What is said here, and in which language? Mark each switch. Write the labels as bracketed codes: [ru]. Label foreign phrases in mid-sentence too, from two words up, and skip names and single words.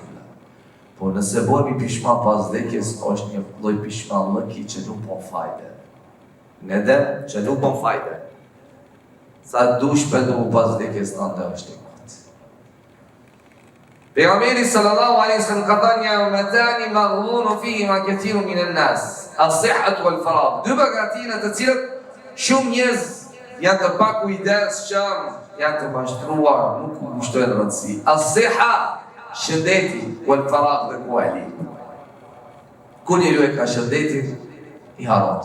[sq] Po nëse bëhemi pishman pas vdekjes, është një lloj pishmallëki që nuk bën fajde. Nedem që nuk bën fajde. Sa dush pendohu pas vdekjes në ndë është i matë. Pejgamberi [ar] صلى الله عليه وسلم [sq] ka thënë [ar] نعمتان مغبون فيهما كثير من الناس الصحة والفراغ. [sq] Dy begatina të cilat shumë njerëz janë të pakujdesshëm, janë të mashtruar, nuk kushtojnë rëndësi. As-sihha, shëndeti, [ar] والفراغ [sq] dhe kuali. Kur njeriu e ka shëndetin, i haron.